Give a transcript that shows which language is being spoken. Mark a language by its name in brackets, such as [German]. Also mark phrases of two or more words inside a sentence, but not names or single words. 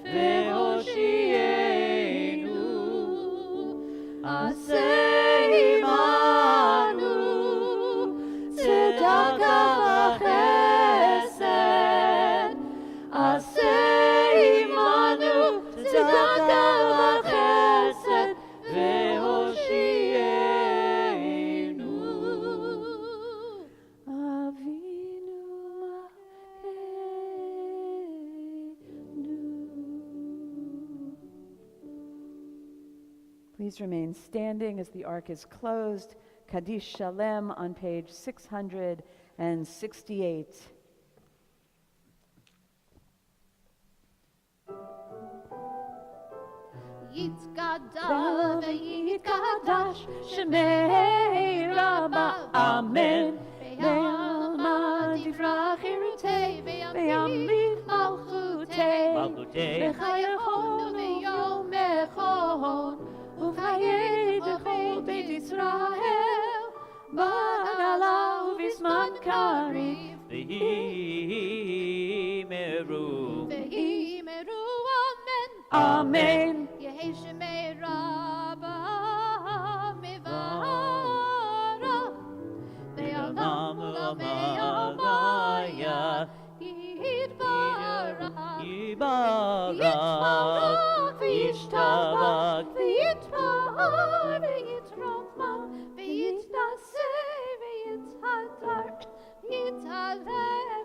[Hebrew] והושיענו, עשה עמנו, צדקה וחסד, עשה עמנו, צדקה וחסד, והושיענו. אבינו מלכנו. [English] Please remain standing as the ark is closed. Kaddish Shalem on page 668. [Aramaic] יתגדל ויתקדש שמיה רבא, אמן. ועלמא די ברא כרעותה, וימליך מלכותה, בחייכון וביומיכון, ובחיי דכל בית ישראל, בעגלא ובזמן קריב, Ve'imeru, ואמרו אמן. Amen. יהא שמיה רבא מברך, לעלם ולעלמי עלמיא, יתברך, Yibarak, וישתבח, ויתפאר, ויתרומם, ויתנשא, ויתהדר, ויתעלה,